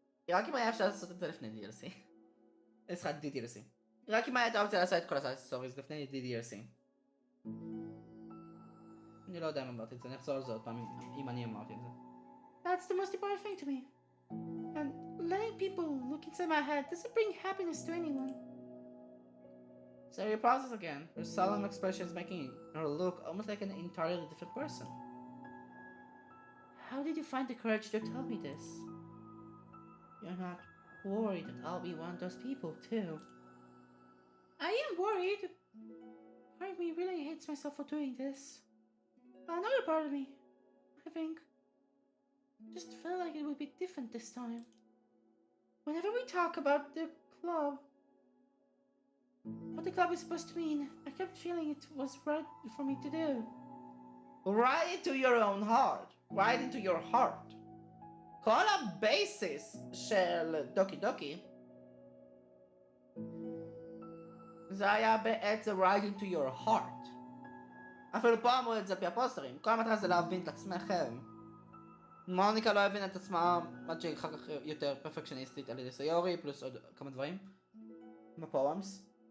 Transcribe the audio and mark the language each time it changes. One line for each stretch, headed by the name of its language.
Hebrew: רק אם היה אפשר לעשות את זה לפני Ddlc. סליחה, Ddlc. רק אם הייתה אופציה לעשות את כל הסטוריז לפני Ddlc. אני לא יודע אם אמרתי את זה, נחזור על זה עוד פעם אם אני אמרתי את זה.
English: That's the most important thing to me. And letting people look inside my head doesn't bring happiness to anyone. Sayori pauses again, her solemn expressions making her look almost like an entirely different person. How did you find the courage to tell me this? You're not worried that I'll be one of those people too. I am worried. Part of me really hates myself for doing this. Another part of me, I think, just felt like it would be different this time. Whenever we talk about the club, what the club is supposed to mean, I kept feeling it was right for me to do. Right into your own heart. Right into your heart.
Hebrew: כל הבייסיס של דוקי דוקי זה היה בעצם
English: right into your heart.
Hebrew: אפילו פה אמרו את זה פי הפוסטרים. כל המטרה זה להבין את עצמכם. מוניקה לא הבינה את עצמה עד שהיא אחר כך יותר פרפקשניסטית על ידי סיורי פלוס עוד כמה דברים עם הפואמס.